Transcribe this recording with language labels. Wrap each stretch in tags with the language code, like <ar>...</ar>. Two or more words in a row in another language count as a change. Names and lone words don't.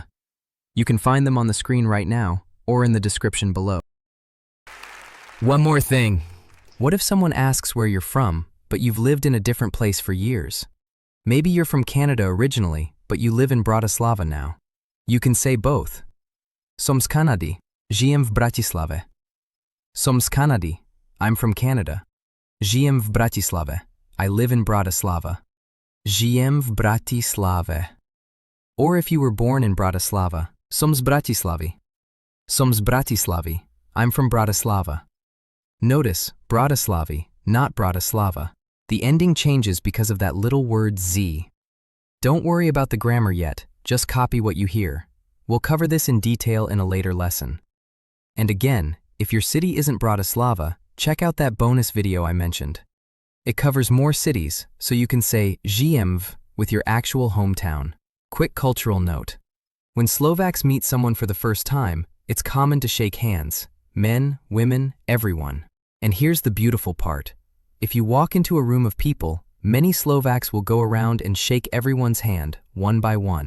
<en>You can find them on the screen right now, or in the description below. One more thing. What if someone asks where you're from, but you've lived in a different place for years? Maybe you're from Canada originally, but you live in Bratislava now. You can say both.</en> <sk>Som z Kanady. Žijem v Bratislave. Som z Kanady.</sk> <en>I'm from Canada.</en> <sk>Žijem v Bratislave.</sk> <en>I live in Bratislava.</en> <sk>Žijem v Bratislave.</sk> <en>Or if you were born in Bratislava,</en> <sk>som z Bratislavy. Som z Bratislavy.</sk> <en>I'm from Bratislava. Notice Bratislavy, not Bratislava. The ending changes because of that little word z. Don't worry about the grammar yet, just copy what you hear. We'll cover this in detail in a later lesson. And again, if your city isn't Bratislava, check out that bonus video I mentioned. It covers more cities, so you can say</en> <sk>žijem v</sk> <en>with your actual hometown. Quick cultural note. When Slovaks meet someone for the first time, it's common to shake hands. Men, women, everyone. And here's the beautiful part. If you walk into a room of people, many Slovaks will go around and shake everyone's hand, one by one.</en>